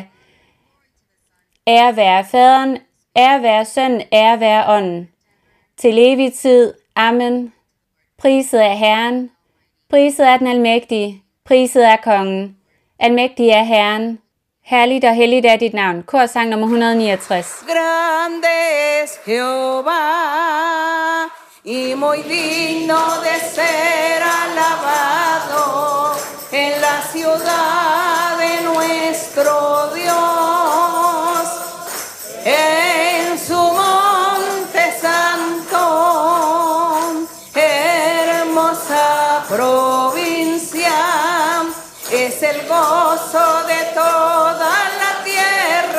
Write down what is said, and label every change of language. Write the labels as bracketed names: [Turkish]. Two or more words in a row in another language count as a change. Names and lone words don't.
[Danish] Ære være Faderen, ære være Sønnen, ære være Ånden. Til evig tid. Amen. Priset er Herren. Priset er den almægtige. Priset er Kongen. Almægtig er Herren. Herligt og helligt er dit navn. Korsang nummer 169. [Spanish] Grande es Jehová y muy digno de ser alabado en la ciudad de nuestro Dios, en su monte santo, hermosa provincia, es el gozo de toda la tierra.